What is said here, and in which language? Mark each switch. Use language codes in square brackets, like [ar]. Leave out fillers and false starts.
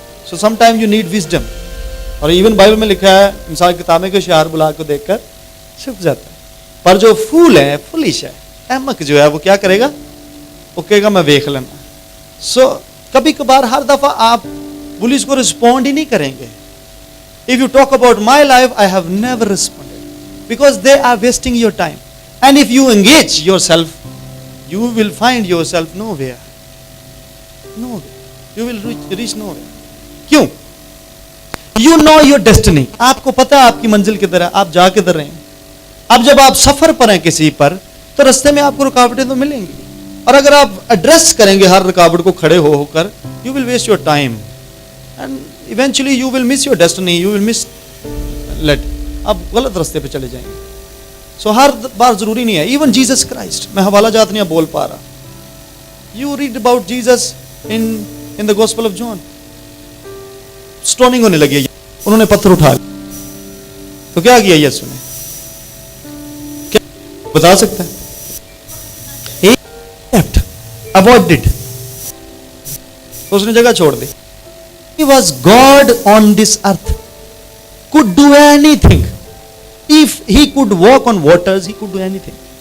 [en] so some time you need wisdom, [hi] और even Bible में लिखा है इंसान किताबें के होशियार बुला को देखकर छुप जाता है, पर जो फूल है, फुलिश है, अहमक जो है, वो क्या करेगा, वो कहेगा मैं देख लेना। सो कभी कभार, हर दफा आप पुलिस को रिस्पॉन्ड ही नहीं करेंगे। [en] If you talk about my life, I have never responded because they are wasting your time, and if you engage yourself, you will find yourself nowhere, you will reach nowhere. [hi] क्यों? [en] You know your destiny, [hi] आपको पता है आपकी मंजिल किधर है, आप जा किधर रहे हैं। अब जब आप सफर पर हैं किसी पर, तो रास्ते में आपको रुकावटें तो मिलेंगी, और अगर आप एड्रेस करेंगे हर रुकावट को खड़े होकर, [en] you will waste your time and eventually you will miss your destiny, you will miss let, [hi] आप गलत रास्ते पे चले जाएंगे। सो हर बार जरूरी नहीं है। इवन जीसस क्राइस्ट, मैं हवाला जात नहीं बोल पा रहा, [en] you read about Jesus in the gospel of John, [hi] stoning होने लगी, उन्होंने पत्थर उठा लिया, तो क्या किया यीशु ने, क्या बता सकता है? [en] He left, avoided, [hi] तो उसने जगह छोड़ दी। [en] He was God on this earth, could do anything. If he could walk on waters, he could do anything.